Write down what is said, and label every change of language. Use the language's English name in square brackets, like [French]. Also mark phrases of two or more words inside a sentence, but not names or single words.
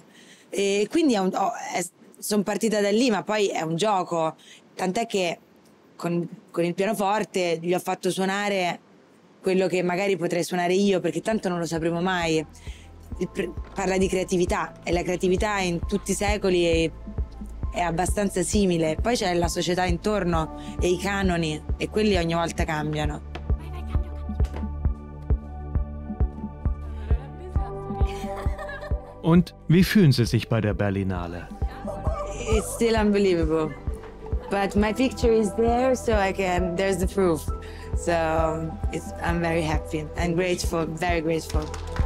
[Italian] E quindi sono partita da lì, ma poi è un gioco, tant'è che con il pianoforte gli ho fatto suonare quello che magari potrei suonare io, perché tanto non lo sapremo mai. Parla di creatività, e la creatività in tutti i secoli è abbastanza simile. Poi c'è la società intorno e i canoni, e quelli ogni volta cambiano. [German] Und wie fühlen Sie sich bei der Berlinale? [English] It's still unbelievable. But my picture is there, so there's the proof. So I'm very happy and grateful, very grateful.